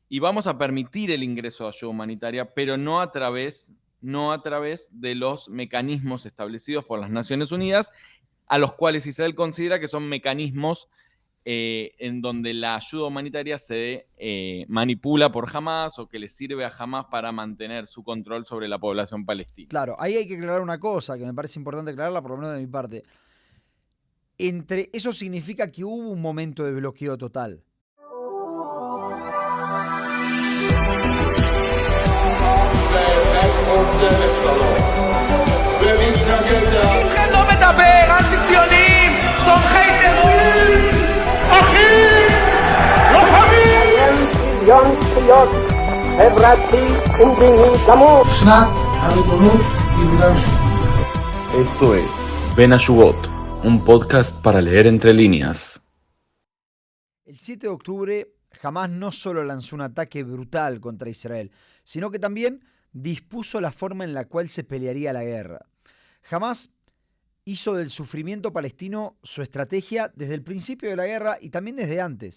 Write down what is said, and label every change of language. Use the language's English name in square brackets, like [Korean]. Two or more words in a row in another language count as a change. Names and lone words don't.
[Spanish] y vamos a permitir el ingreso de ayuda humanitaria, pero no a través de los mecanismos establecidos por las Naciones Unidas, a los cuales Israel considera que son mecanismos en donde la ayuda humanitaria se manipula por Hamas o que le sirve a Hamas para mantener su control sobre la población palestina. Claro, ahí hay que aclarar una cosa que me parece importante aclararla, por lo menos de mi parte. Eso significa que hubo un momento de bloqueo total. [Hebrew] איתכם לא מדבר, אנטי-ציונים, תומכי טרור, אחים, לוחמים! שוויון זכויות חברתי ומדיני גמור. שנת הריבונות ביהודה ושומרון. [Spanish] Esto es Ben Ashugot, un podcast para leer entre líneas. El 7 de octubre, Hamas no solo lanzó un ataque brutal contra Israel, sino que también dispuso la forma en la cual se pelearía la guerra. Hamas hizo del sufrimiento palestino su estrategia desde el principio de la guerra y también desde antes.